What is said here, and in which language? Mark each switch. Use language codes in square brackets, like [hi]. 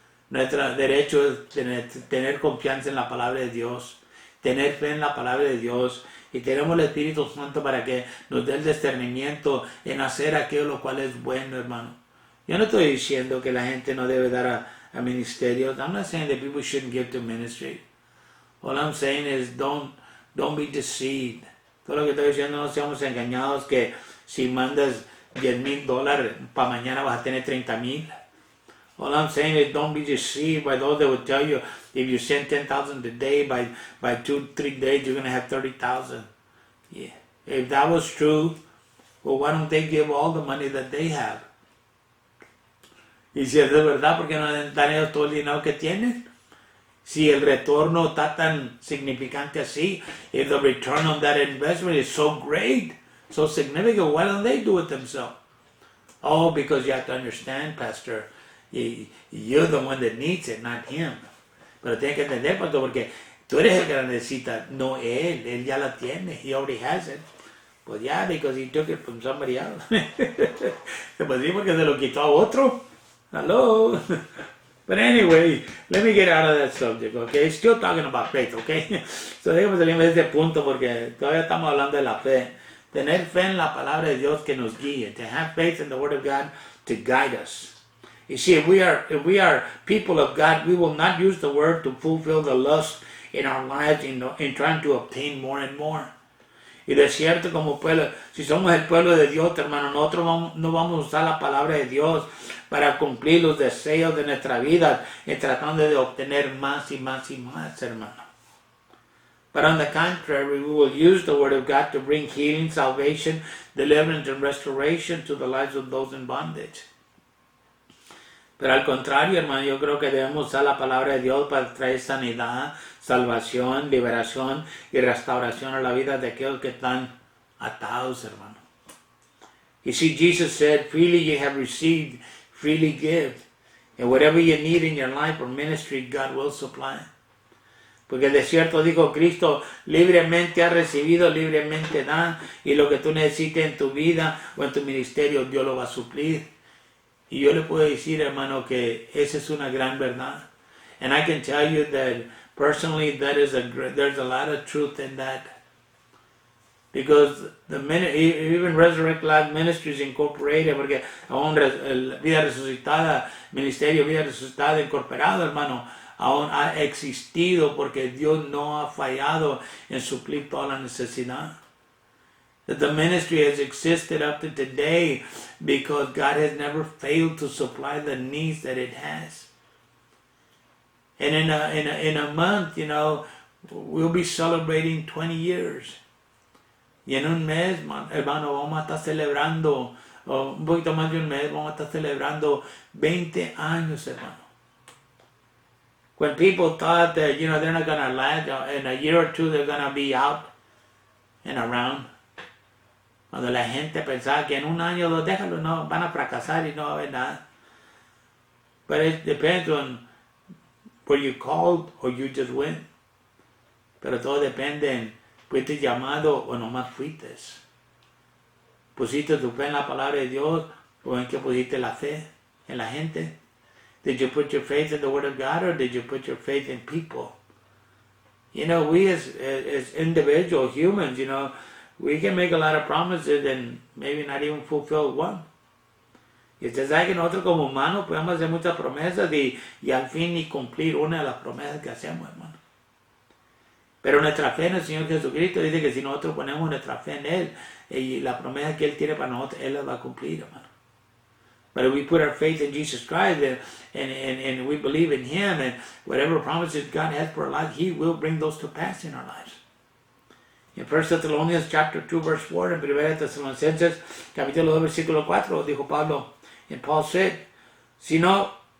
[es] Nuestro derecho es tener confianza en la palabra de Dios, tener fe en la palabra de Dios, y tenemos el Espíritu Santo para que nos dé el discernimiento en hacer aquello lo cual es bueno, hermano. Yo no estoy diciendo que la gente no debe dar a ministerios. [en] I'm not saying that people shouldn't give to ministry. All I'm saying is don't be deceived. [es] Todo lo que estoy diciendo, no seamos engañados que si mandas $10,000 para mañana vas a tener 30,000. [en] All I'm saying is don't be deceived by those that would tell you if you send 10,000 a day, by 2-3 days you're going to have 30,000. Yeah. If that was true, well, why don't they give all the money that they have? [es] Y si es de verdad, ¿por qué no dan ellos todo el dinero que tienen? Si el retorno está tan significante así, [en] if the return on that investment is so great, so significant, why don't they do it themselves? Oh, because you have to understand, Pastor, you're the one that needs it, not him. [es] Pero tienes que entender, Pastor, porque tú eres el que la necesita, no él ya la tiene, [en] he already has it. Pues yeah, because he took it from somebody else. [es] Pues sí, porque se lo quitó a otro. [en] Hello? But anyway, let me get out of that subject, okay? Still talking about faith, okay? [es] So déjame salir de este punto porque todavía estamos hablando de la fe. Tener fe en la palabra de Dios que nos guíe. [en] To have faith in the Word of God to guide us. You see, if we are people of God, we will not use the Word to fulfill the lust in our lives in trying to obtain more and more. [es] Y de cierto, como pueblo, si somos el pueblo de Dios, hermano, nosotros no vamos a usar la palabra de Dios para cumplir los deseos de nuestra vida, tratando de obtener más y más y más, hermano. [en] But on the contrary, we will use the Word of God to bring healing, salvation, deliverance, and restoration to the lives of those in bondage. [es] Pero al contrario, hermano, yo creo que debemos usar la palabra de Dios para traer sanidad, salvación, liberación y restauración a la vida de aquellos que están atados, hermano. [en] You see, Jesus said, freely you have received, freely give. And whatever you need in your life or ministry, God will supply. [es] Porque de cierto dijo Cristo, libremente has recibido, libremente da, y lo que tú necesites en tu vida o en tu ministerio, Dios lo va a suplir. Y yo le puedo decir, hermano, que esa es una gran verdad. [en] And I can tell you that personally, there's a lot of truth in that. Because even [es] Resurrect Life Ministries Incorporated, porque aún Vida Resucitada, Ministerio Vida Resucitada Incorporado, hermano, aún ha existido porque Dios no ha fallado en suplir toda la necesidad. [en] That the ministry has existed up to today because God has never failed to supply the needs that it has. And in a month, you know, we'll be celebrating 20 years. [es] Y en un mes, hermano, vamos a estar celebrando, un poquito más de un mes, vamos a estar celebrando 20 años, hermano. [en] When people thought that, you know, they're not going to last, in a year or two they're going to be out and around. [es] Cuando la gente pensaba que en un año o dos, déjalo, no, van a fracasar y no va a haber nada. [en] But it depends on were you called or you just went. [es] Pero todo depende en, ¿fuiste llamado o nomás fuiste? ¿Pusiste tu fe en la palabra de Dios o en qué pusiste la fe? ¿En la gente? [en] Did you put your faith in the Word of God or did you put your faith in people? You know, we as individual humans, you know, we can make a lot of promises and maybe not even fulfill one. [es] Y usted sabe que nosotros como humanos podemos hacer muchas promesas y al fin ni cumplir una de las promesas que hacemos, hermano. Pero nuestra fe en el Señor Jesucristo dice que si nosotros ponemos nuestra fe en Él y la promesa que Él tiene para nosotros, Él las va a cumplir, hermano. [en] But if we put our faith in Jesus Christ and we believe in Him and whatever promises God has for our life, He will bring those to pass in our lives. [es] En [en] 1 Thessalonians chapter 2 verse 4, [es] en 1 Tesalonicenses capítulo 2 versículo 4, dijo Pablo, [en] and Paul said, [es] si no